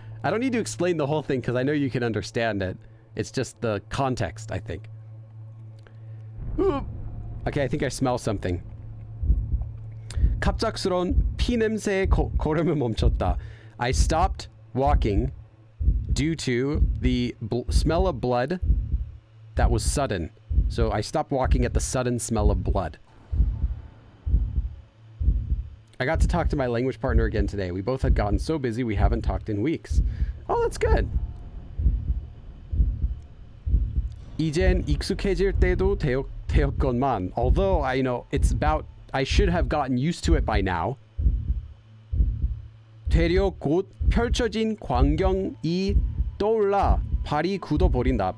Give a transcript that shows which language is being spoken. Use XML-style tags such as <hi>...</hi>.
<en>I don't need to explain the whole thing because I know you can understand it. It's just the context, I think. Okay, I think I smell something.</en> <ko>갑작스러운 피 냄새에 걸음을 멈췄다.</ko> <en>I stopped walking due to the smell of blood that was sudden. So I stopped walking at the sudden smell of blood. I got to talk to my language partner again today. We both had gotten so busy we haven't talked in weeks. Oh, that's good.</en> <ko>이젠 익숙해질 때도 되었건만.</ko> <en>Although I know it's about I should have gotten used to it by now.</en> <ko>되려 곧 펼쳐진 광경이 떠올라 발이 굳어버린다.</ko>